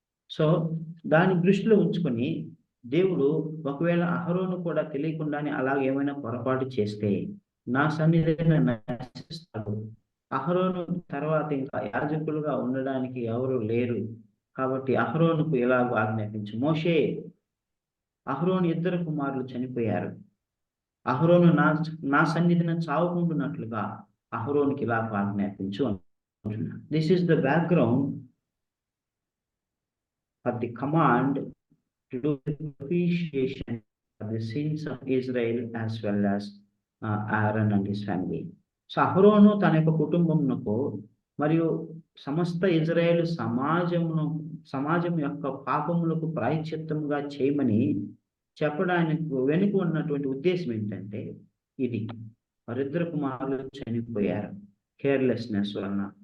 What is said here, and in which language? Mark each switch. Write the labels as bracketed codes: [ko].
[te] So దాన్ని దృష్టిలో ఉంచుకొని దేవుడు ఒకవేళ అహరోను కూడా తెలియకుండానే అలాగే ఏమైనా పొరపాటు చేస్తే నా సన్నిధిని నశిస్తాడు, అహరోను తర్వాత ఇంకా యాజకులుగా ఉండడానికి ఎవరు లేరు, కాబట్టి అహరోనుకు ఎలాగో ఆజ్ఞాపించు. మోషే, అహరోను 2 కుమారులు చనిపోయారు, అహరోను నా సన్నిధిని చావుకుంటున్నట్లుగా అహరోనుకి ఇలాగ ఆజ్ఞాపించు అంటున్నా. [en] This is the background for the command to do the propitiation for the sins of Israel as well as Aaron and his family. [te] So అహరోను తన యొక్క కుటుంబమునకు మరియు సమస్త ఇజ్రాయేలు సమాజం యొక్క పాపములకు ప్రాయశ్చిత్తముగా చేయమని చెప్పడానికి వెనుక ఉన్నటువంటి ఉద్దేశం ఏంటంటే ఇది, వారిద్దరు కుమారులు చనిపోయారు కేర్లెస్నెస్ వలన.